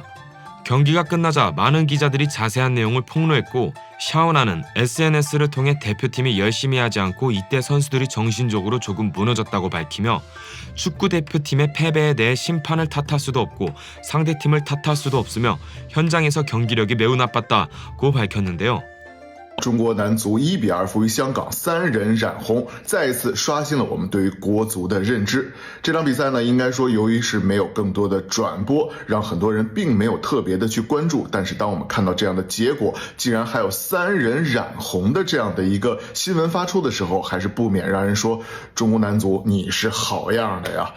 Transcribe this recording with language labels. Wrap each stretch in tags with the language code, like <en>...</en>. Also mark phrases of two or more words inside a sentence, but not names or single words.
<ko>경기가 끝나자 많은 기자들이 자세한 내용을 폭로했고 샤오나는 SNS를 통해 대표팀이 열심히 하지 않고 이때 선수들이 정신적으로 조금 무너졌다고 밝히며 축구 대표팀의 패배에 대해 심판을 탓할 수도 없고 상대팀을 탓할 수도 없으며 현장에서 경기력이 매우 나빴다고 밝혔는데요.</ko> <zh>中国男足1-2负于香港，3人染红，再一次刷新了我们对于国足的认知。这场比赛呢，应该说由于是没有更多的转播，让很多人并没有特别的去关注。但是当我们看到这样的结果，竟然还有3人染红的这样的一个新闻发出的时候，还是不免让人说中国男足你是好样的呀！</zh>